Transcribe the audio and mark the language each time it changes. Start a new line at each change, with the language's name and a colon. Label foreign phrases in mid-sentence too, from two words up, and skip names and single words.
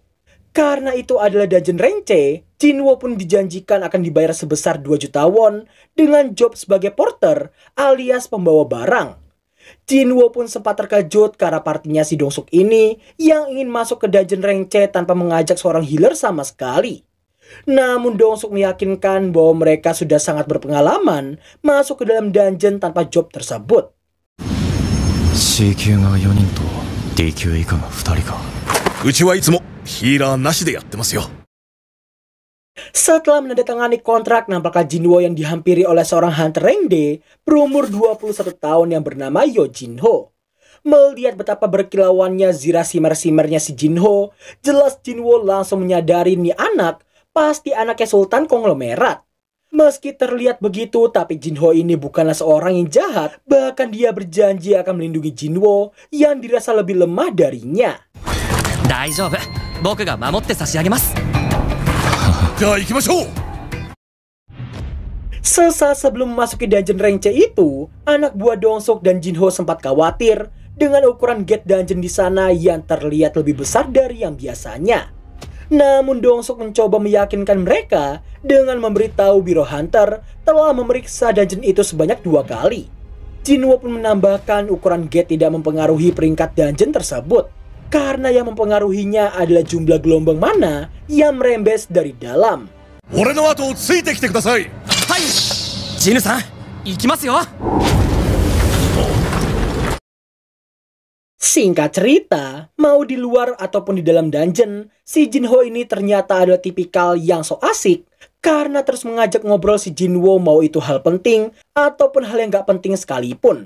Indonesian: Karena itu adalah
English: dungeon rank C,
Indonesian: Jinwo pun dijanjikan akan dibayar sebesar 2 juta won dengan job sebagai porter alias pembawa barang. Jinwo pun sempat terkejut karena partinya si Dongsuk ini yang ingin masuk ke
English: dungeon rank C
Indonesian: tanpa mengajak seorang healer sama sekali. Namun Dongsuk meyakinkan bahwa mereka sudah sangat berpengalaman masuk ke dalam dungeon tanpa job tersebut.
Japanese: C 級が4人と D 級以下が2人か。うちはいつもヒーラーなしでやってますよ。
Indonesian: Setelah menandatangani kontrak, nampaklah Jinwo yang dihampiri oleh seorang
English: hunter rank D
Indonesian: berumur 21 tahun yang bernama Yo Jinho. Melihat betapa berkilauannya zira simer-simernya si Jinho, jelas Jinwo langsung menyadari nih anak pasti anaknya Sultan Konglomerat. Meski terlihat begitu, tapi Jinho ini bukanlah seorang yang jahat. Bahkan dia berjanji akan melindungi Jinwo yang dirasa lebih lemah darinya.
Japanese: 大丈夫、僕が守って差し上げます。じゃあ行きましょう。
Indonesian: Sesaat sebelum memasuki
English: dungeon rank C
Indonesian: itu, anak buah Dongsuk dan Jinho sempat khawatir dengan ukuran
English: gate dungeon
Indonesian: di sana yang terlihat lebih besar dari yang biasanya. Namun Dongsuk mencoba meyakinkan mereka dengan memberitahu Biro Hunter telah memeriksa dungeon itu sebanyak 2 kali. Jinwo pun menambahkan ukuran gate tidak mempengaruhi peringkat dungeon tersebut, karena yang mempengaruhinya adalah jumlah gelombang mana yang merembes dari dalam.
Japanese: 俺の後をついてきてください。はい、ジヌさん、行きますよ。
Indonesian: Singkat cerita, mau di luar ataupun di dalam dungeon, si Jinho ini ternyata adalah tipikal yang so asik karena terus mengajak ngobrol si Jinwo mau itu hal penting ataupun hal yang gak penting sekalipun.